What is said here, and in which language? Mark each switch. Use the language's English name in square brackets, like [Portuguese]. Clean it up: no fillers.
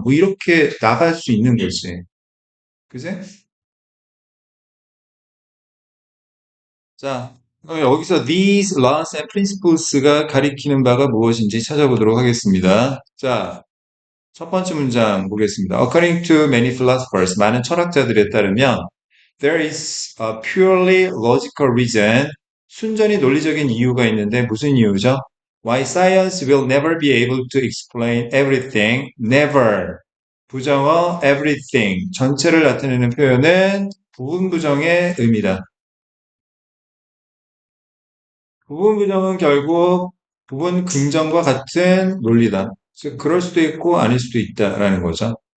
[Korean] 뭐 이렇게 나갈 수 있는 거지. 그제? 자, 그럼 여기서 these laws and principles가 가리키는 바가 무엇인지 찾아보도록 하겠습니다. 자, 첫 번째 문장 보겠습니다. [English] According to many philosophers, [Korean] 많은 철학자들에 따르면 [English] there is a purely logical reason, [Korean] 순전히 논리적인 이유가 있는데 무슨 이유죠? [English] Why science will never be able to explain everything, never. [Korean] 부정어 everything, 전체를 나타내는 표현은 부분 부정의 의미다. 부분 부정은 결국 부분 긍정과 같은 논리다. 즉, 그럴 수도 있고 아닐 수도 있다라는 거죠.